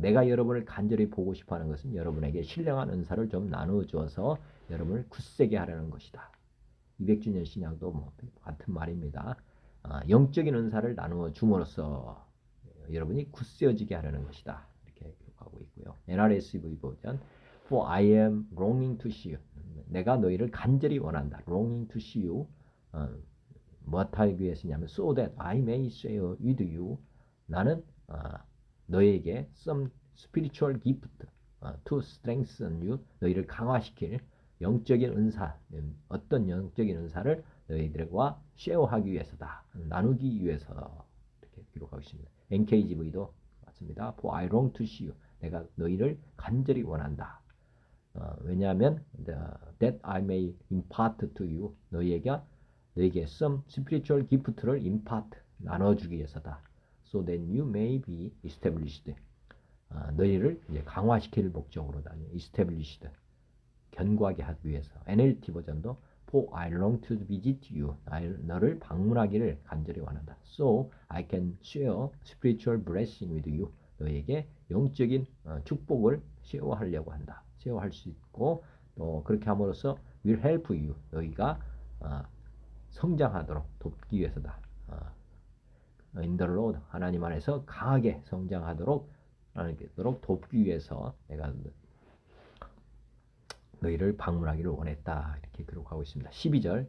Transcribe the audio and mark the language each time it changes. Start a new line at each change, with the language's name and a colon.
Korean: 내가 여러분을 간절히 보고 싶어하는 것은 여러분에게 신령한 은사를 좀 나누어 주어서 여러분을 굳세게 하려는 것이다. 200주년 신약도 뭐 같은 말입니다. 영적인 은사를 나누어 줌으로써 여러분이 굳세어지게 하려는 것이다. 이렇게 기록하고 있고요. NRSV 버전.
English: For I am longing to see you.
Korean: 내가 너희를 간절히 원한다.
English: longing to see you.
Korean: 무엇하기 위해서냐면
English: so that I may share with you.
Korean: 나는 너희에게
English: some spiritual gift to strengthen you.
Korean: 너희를 강화시킬 영적인 은사, 어떤 영적인 은사를 너희들과 쉐어하기 위해서다. 나누기 위해서 이렇게 기록하고 있습니다. NKJV도 맞습니다.
English: For I long to see you.
Korean: 내가 너희를 간절히 원한다. 왜냐하면
English: that I may impart to you.
Korean: 너희에게
English: some spiritual gift를 impart,
Korean: 나눠주기 위해서다.
English: So that you may be established.
Korean: 너희를 이제 강화시킬 목적으로다.
English: established.
Korean: 견고하게 하기 위해서. NLT 버전도
English: For I long to visit you.
Korean: 너를 방문하기를 간절히 원한다.
English: So I can share spiritual blessing with you.
Korean: 너에게 영적인 축복을 쉐어하려고 한다. 쉐어할 수 있고 또 그렇게 함으로써
English: will help you.
Korean: 너희가 성장하도록 돕기 위해서다.
English: In the Lord.
Korean: 하나님 안에서 강하게 성장하도록 돕기 위해서 내가 너희를 방문하기를 원했다. 이렇게 기록하고 있습니다. 12절.